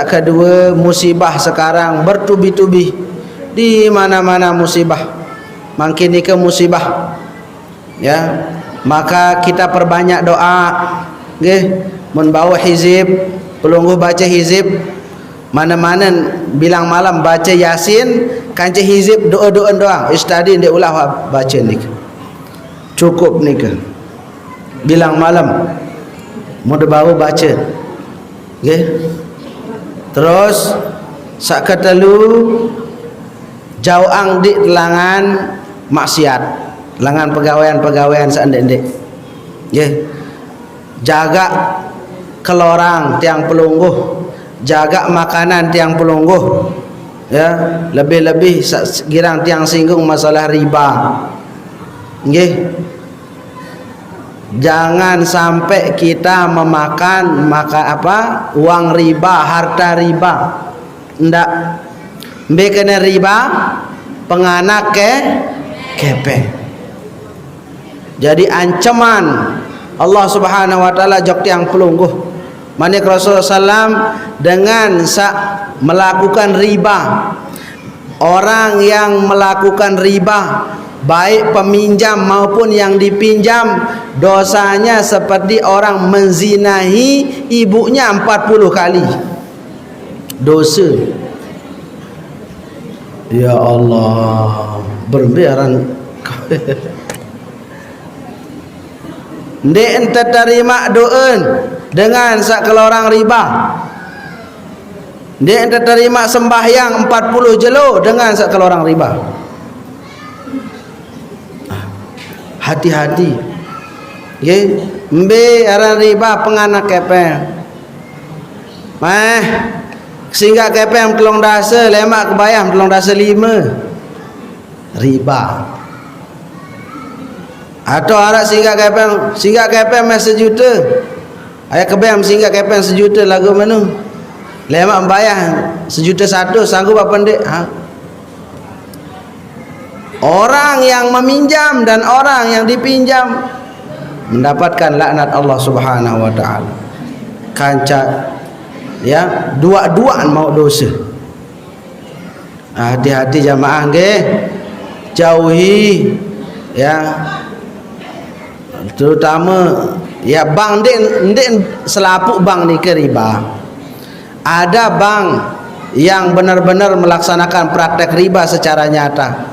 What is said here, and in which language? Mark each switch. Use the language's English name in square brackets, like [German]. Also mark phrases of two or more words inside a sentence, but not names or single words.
[Indonesian] Sak kedua musibah sekarang bertubi-tubi di mana-mana musibah. [Sasak] Makin ni ke musibah. [Indonesian] Ya, maka kita perbanyak doa. [Sasak] Nggih, mun bawa hizib, pelungguh baca hizib, mana-mana bilang malam baca Yasin, kanci hizib doa-doa doang. Istadi ndak ulah baca ni. Cukup ni ke. Bilang malam mun bawa baca. Nggih. Terus sak ketelu jauang di langan maksiat, langan pegawaian-pegawaian saendek-endek. Nggih. Jaga kelorang tiang pelungguh, jaga makanan tiang pelungguh. Ya, lebih-lebih girang tiang singgung masalah riba. Nggih. [Indonesian] Jangan sampai kita memakan uang riba, harta riba. [Sasak] Ndak. Mbe kena riba penganak kepe. Jadi ancaman Allah [Arabic] Subhanahu wa taala [Sasak] jok tiang pelungguh. Manik Rasulullah sallam dengan melakukan riba. [Indonesian] Orang yang melakukan riba, baik peminjam maupun yang dipinjam, dosanya seperti orang menzinahi ibunya 40 kali. [Sasak] Dosa. Ya Allah, berbiaran. Ndek ente terima doen dengan sakelorang riba. Ndek ente terima sembahyang 40 jelo dengan sakelorang riba. [Indonesian] Hati-hati. [Sasak] Nggih, mbe aran riba penganak kepeng. Sehingga kepeng telung dasa lemak kebayam telung dasa 5 riba. Atau arak singgah kepeng mas 1 juta. Ayat kebayam singgah kepeng 1 juta lagu mana? Lemak bayar 1 juta 1 sanggup apa ndek? [Indonesian] Orang yang meminjam dan orang yang dipinjam mendapatkan laknat Allah [Arabic] Subhanahu wa taala. [Sasak] Kanca ya, dua-duaan mau dosa. [Indonesian] Hati-hati jamaah nggih. [Sasak] Jauhi ya, terutama ya bank ndek selapuk bank ni ke riba. [Indonesian] Ada bank yang benar-benar melaksanakan praktek riba secara nyata.